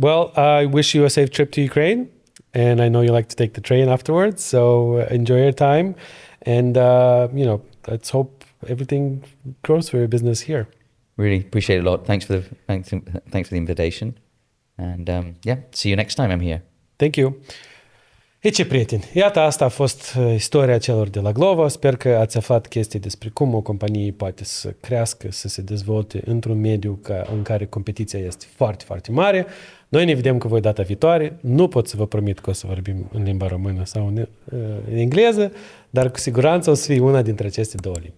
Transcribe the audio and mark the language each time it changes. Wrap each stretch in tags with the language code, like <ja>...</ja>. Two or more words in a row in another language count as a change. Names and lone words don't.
<en>Well, I wish you a safe trip to Ukraine. And I know you like to take the train afterwards. So enjoy your time. And, let's hope everything grows for your business here. Really appreciate it a lot. Thanks for the invitation. And see you next time I'm here. Thank you.</en> <ro>E ce prieteni, iată asta a fost istoria celor de la Glovo. Sper că ați aflat chestii despre cum o companie poate să crească, să se dezvolte într-un mediu în care competiția este foarte, foarte mare. Noi ne vedem cu voi data viitoare. Nu pot să vă promit că o să vorbim în limba română sau în engleză, dar cu siguranță o să fie una dintre aceste două limbi.</ro>